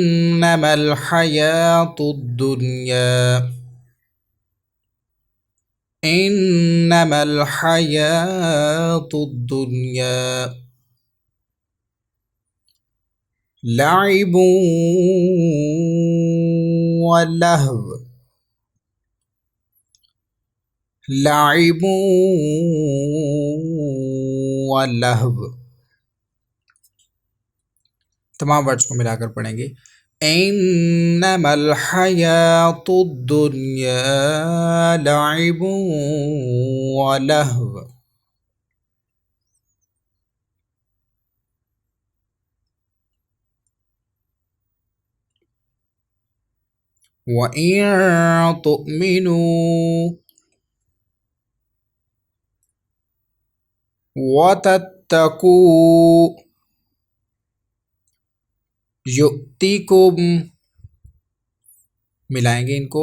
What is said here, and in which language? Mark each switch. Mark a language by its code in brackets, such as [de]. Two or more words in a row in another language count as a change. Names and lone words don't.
[ar] إنما الحياة الدنيا إنما الحياة الدنيا لعب ولهو لعب ولهو. [hi] तमाम वर्ड्स को मिलाकर पढ़ेंगे। [ar] إنما الحياة الدنيا لعب ولهو. وإن تؤمنوا وتتقوا يؤتكم, [hi] मिलाएंगे इनको।